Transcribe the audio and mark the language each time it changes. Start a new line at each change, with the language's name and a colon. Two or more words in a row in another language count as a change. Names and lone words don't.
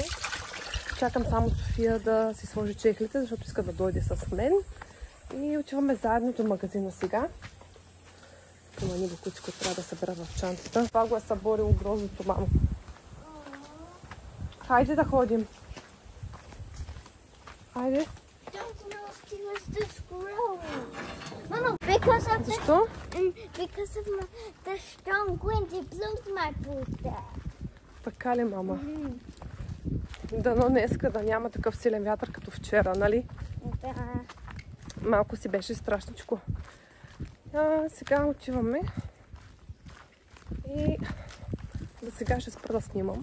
Bulgarian: Чакам само София да си сложи чехлите, защото иска да дойде с мен. И отиваме заедно до магазина сега. Има ни бокуци, които трябва да събера в чантата. Това го е съборило грозното, мамо. Хайде да ходим. Хайде.
English: Mama, because of
Bulgarian: Защо?
English: because of the strong wind, it blew my food there.
Bulgarian: Така ли, мама? Дано днеска да няма такъв силен вятър като вчера, нали? Да. Малко си беше страшничко. Сега отиваме. И до сега ще спра да снимам.